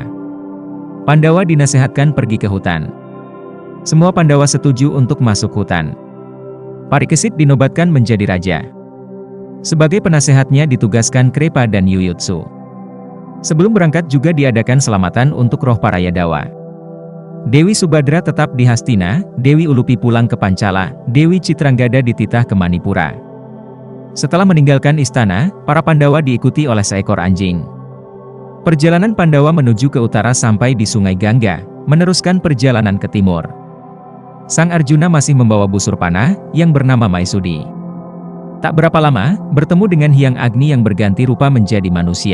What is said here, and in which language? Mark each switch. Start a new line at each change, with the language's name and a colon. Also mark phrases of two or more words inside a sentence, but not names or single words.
Indonesian: Pandawa dinasehatkan pergi ke hutan. Semua Pandawa setuju untuk masuk hutan. Parikesit dinobatkan menjadi raja. Sebagai penasehatnya ditugaskan Krepa dan Yuyutsu. Sebelum berangkat juga diadakan selamatan untuk roh para Yadawa. Dewi Subadra tetap di Hastina, Dewi Ulupi pulang ke Pancala, Dewi Citranggada dititah ke Manipura. Setelah meninggalkan istana, para Pandawa diikuti oleh seekor anjing. Perjalanan Pandawa menuju ke utara sampai di Sungai Gangga, meneruskan perjalanan ke timur. Sang Arjuna masih membawa busur panah, yang bernama Maesudi. Tak berapa lama, bertemu dengan Hyang Agni yang berganti rupa menjadi manusia.